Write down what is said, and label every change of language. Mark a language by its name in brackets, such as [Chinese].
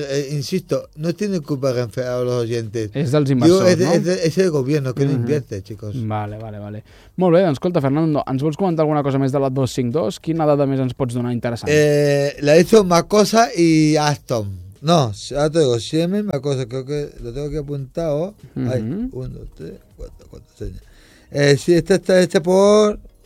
[Spanish] Insisto, no tiene culpa Renfe a los oyentes. [Catalan] És dels inversors, no? [Spanish] És el gobierno que no invierte, chicos. Vale. [Catalan] Molt bé, doncs escolta, Fernando, ens vols comentar alguna cosa més de la 252? Quina dada més ens pots donar interessant? [Spanish] La he hecho Macosa y Aston. No, ya te digo, si es la misma cosa, creo que lo tengo aquí apuntado. Uh-huh. Hay 1, 2, 3, 4, 4, 6. Si este está hecho por.